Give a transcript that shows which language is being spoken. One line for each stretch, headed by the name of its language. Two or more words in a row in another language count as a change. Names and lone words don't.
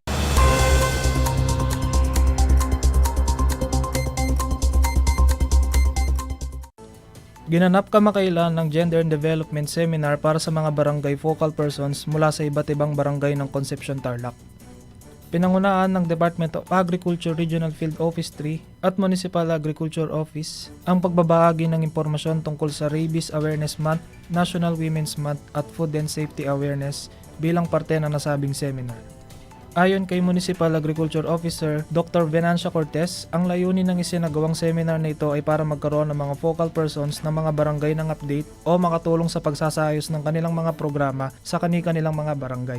Filipino: Ginanap kamakailan ng Gender and Development Seminar para sa mga barangay focal persons mula sa iba't ibang barangay ng Concepcion Tarlac. Pinangunaan ng Department of Agriculture Regional Field Office 3 at Municipal Agriculture Office ang pagbabahagi ng impormasyon tungkol sa Rabies Awareness Month, National Women's Month at Food and Safety Awareness bilang parte ng nasabing seminar. Ayon kay Municipal Agriculture Officer Dr. Venancia Cortez, ang layunin ng isinagawang seminar na ito ay para magkaroon ng mga focal persons ng mga barangay ng update o makatulong sa pagsasayos ng kanilang mga programa sa kani-kanilang mga barangay.